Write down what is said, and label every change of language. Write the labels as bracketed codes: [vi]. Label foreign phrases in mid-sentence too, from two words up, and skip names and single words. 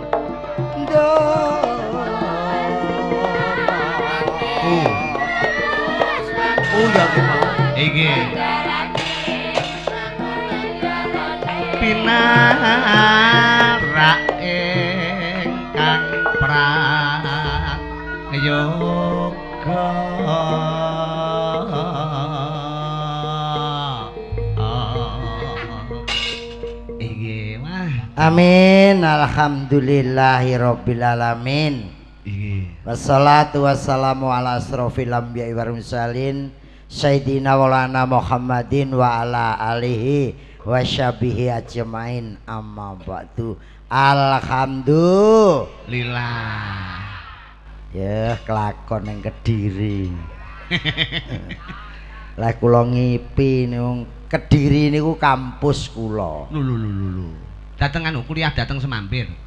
[jv] ya iki pinarak ingkang prayoga iki mah [ar] آمين الحمد لله رب العالمين. والصلاة والسلام على أشرف الأنبياء والمرسلين سيدنا مولانا محمد وعلى آله وصحبه أجمعين أما بعد. [jv] Alhamdulillah. Ya kelakon yang Kediri. Lah kula ngipi niku Kediri niku kampus kula. Lho. Dateng anu kuliah dateng Semampir.